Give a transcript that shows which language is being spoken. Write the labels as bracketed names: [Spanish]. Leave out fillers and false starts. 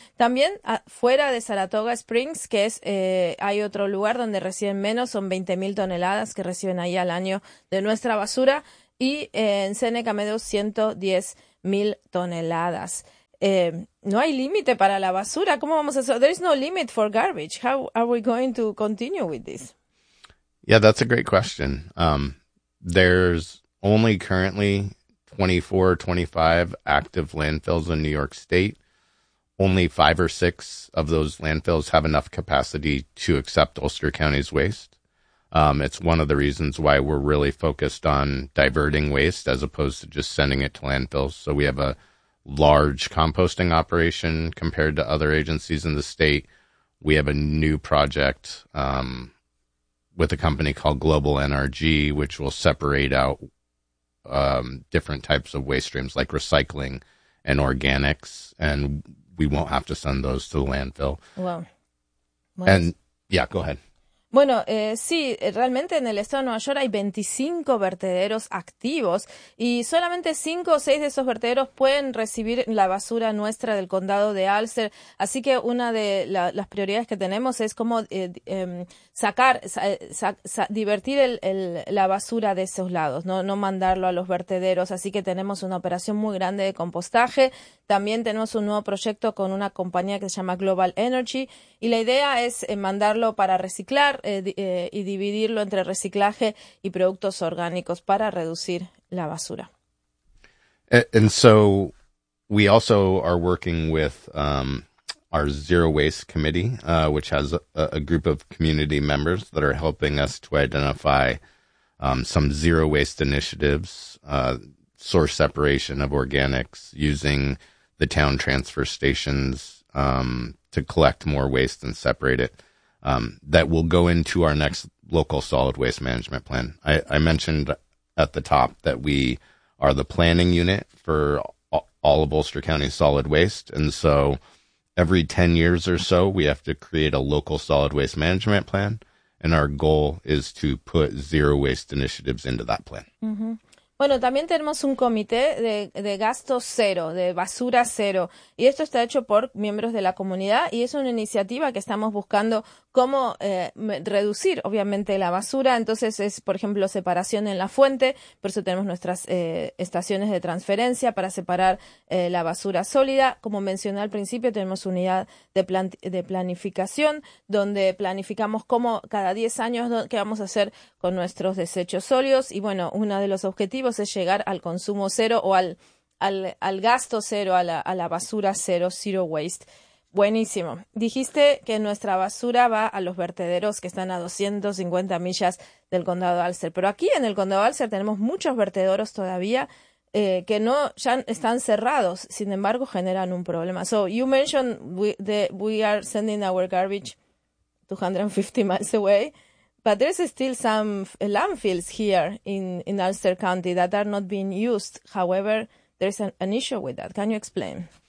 [Spanish] También fuera de Saratoga Springs, que es hay otro lugar donde reciben menos, son 20.000 toneladas que reciben ahí al año de nuestra basura, y en Seneca Meadows 110.000 toneladas. No hay límite para la basura. ¿Cómo vamos a hacer? [English] There is no limit for garbage. How are we going to continue with this? Yeah, that's a great question. There's only currently 24 or 25 active landfills in New York State. Only 5 or 6 of those landfills have enough capacity to accept Ulster County's waste. It's one of the reasons why we're really focused on diverting waste as opposed to just sending it to landfills. So we have a large composting operation compared to other agencies in the state. We have a new project with a company called Global NRG, which will separate out different types of waste streams like recycling and organics, and we won't have to send those to the landfill. Wow. And yeah, go ahead. [Spanish] Bueno, sí, realmente en el estado de Nueva York hay 25 vertederos activos y solamente 5 o 6 de esos vertederos pueden recibir la basura nuestra del condado de Ulster. Así que una de las prioridades que tenemos es cómo divertir la basura de esos lados, no mandarlo a los vertederos. Así que tenemos una operación muy grande de compostaje. También tenemos un nuevo proyecto con una compañía que se llama Global Energy y la idea es mandarlo para reciclar y dividirlo entre reciclaje y productos orgánicos para reducir la basura. [English] And so we also are working with our Zero Waste Committee, which has a group of community members that are helping us to identify some zero waste initiatives source separation of organics, using the town transfer stations to collect more waste and separate it, that will go into our next local solid waste management plan. I mentioned at the top that we are the planning unit for all of Ulster County's solid waste. And so every 10 years or so, we have to create a local solid waste management plan. And our goal is to put zero waste initiatives into that plan. Mm-hmm. [Spanish] Bueno, también tenemos un comité de gastos cero, de basura cero. Y esto está hecho por miembros de la comunidad. Y es una iniciativa que estamos buscando cómo reducir, obviamente, la basura. Entonces es, por ejemplo, separación en la fuente. Por eso tenemos nuestras estaciones de transferencia para separar la basura sólida. Como mencioné al principio, tenemos unidad de planificación donde planificamos cómo cada 10 años qué vamos a hacer con nuestros desechos sólidos. Y bueno, uno de los objetivos es llegar al consumo cero o al gasto cero, a la basura cero, zero waste. Buenísimo. Dijiste que nuestra basura va a los vertederos que están a 250 millas del condado de Ulster. Pero aquí en el condado de Ulster tenemos muchos vertederos todavía que no ya están cerrados. Sin embargo, generan un problema. [English] So you mentioned we are sending our garbage 250 miles away, but there's still some landfills here in Ulster County that are not being used. However, there's an issue with that. Can you explain?